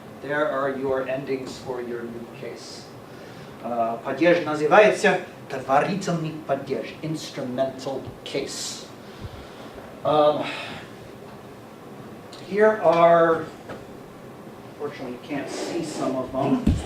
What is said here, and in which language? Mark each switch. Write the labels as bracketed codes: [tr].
[en] There are your endings for your new case. [ru] Падеж называется предварительный падеж, [en] instrumental case. Here are, fortunately you can't see some of them.